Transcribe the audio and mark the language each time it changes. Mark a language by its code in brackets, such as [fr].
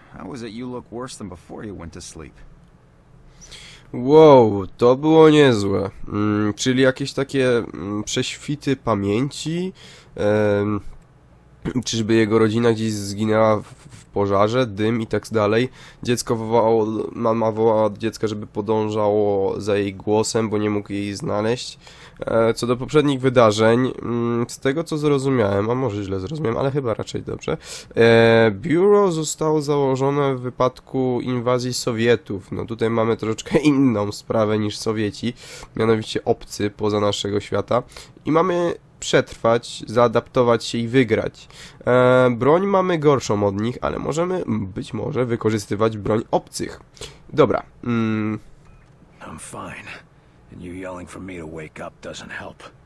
[en] How is it you look worse than before you went to sleep? [pl] Wow, to było niezłe. Czyli jakieś takie prześwity pamięci. Czyżby jego rodzina gdzieś zginęła w pożarze, dym i tak dalej. Dziecko wołało, mama wołała od dziecka, żeby podążało za jej głosem, bo nie mógł jej znaleźć. Co do poprzednich wydarzeń, z tego co zrozumiałem, a może źle zrozumiałem, ale chyba raczej dobrze, biuro zostało założone w wypadku inwazji Sowietów. No tutaj mamy troszeczkę inną sprawę niż Sowieci, mianowicie obcy poza naszego świata i mamy przetrwać, zaadaptować się i wygrać. Broń mamy gorszą od nich, ale możemy być może wykorzystywać broń obcych. Dobra. [en] I'm fine. And you yelling for me to wake up doesn't help.